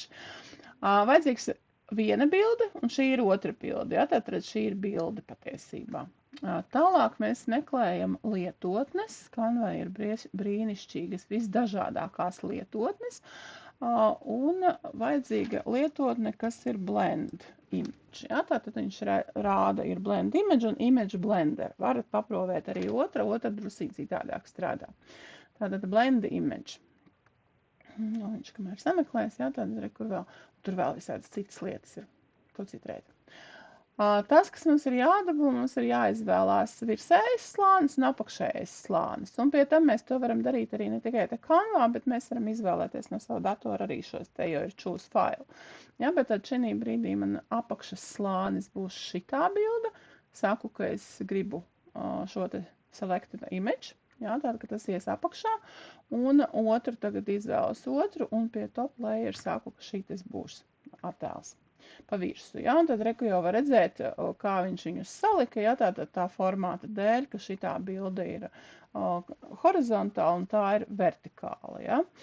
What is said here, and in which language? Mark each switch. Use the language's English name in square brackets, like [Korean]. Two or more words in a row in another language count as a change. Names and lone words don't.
[Latvian] Vajadzīgs viena bilde, un šī ir otra bilde, ja, tātad šī ir bilde patiesībā. Tālāk mēs meklējam lietotnes, Canva ir brīnišķīgas, visdažādākās lietotnes, un vajadzīga lietotne, kas ir [English] blend image. [Latvian] Ja, tātad viņš rāda ir [English] blend image [Latvian] un [English] image blender. [Latvian] Varat paprovēt arī otra drusīt citādāk strādā. [English] Tātad blend image. [Latvian] Viņš kamēr sameklēs, ja, tad tur vēl visādas citas lietas ir. To citreiz. Tas, kas mums ir jādabū, mums ir jāizvēlās virsējais slānis un apakšējais slānis. Un pie tam mēs to varam darīt arī ne tikai te Canvā, bet mēs varam izvēlēties no savu datoru arī šos te, jo ir [English] choose file. [Latvian] Ja, bet tad šī brīdī man apakšas slānis būs šitā bilde. Saku, ka es gribu šo te [English] selected image. [Latvian] Ja, tātad, ka tas ies apakšā. Un otru tagad izvēlos otru un pie [English] top layer [Latvian] saku, ka šī tas būs attēls. Pa virsu, ja, un tad reku jau var redzēt, kā viņš viņus salika, ja, tātad tā formāta dēļ, ka šitā bilde ir horizontāla un tā ir vertikāla, ja.